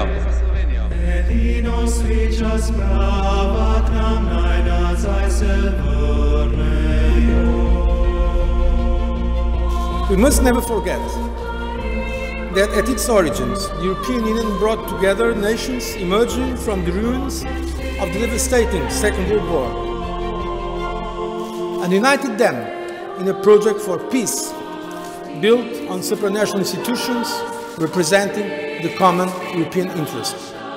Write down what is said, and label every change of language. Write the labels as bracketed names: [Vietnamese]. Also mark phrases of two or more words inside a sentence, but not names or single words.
[Slovenian] Edino sreča sprava k nam naj nazaj se vrnejo. [English] We must never forget that at its origins, the European Union brought together nations emerging from the ruins of the devastating Second World War and united them in a project for peace built on supranational institutions representing the common European interests.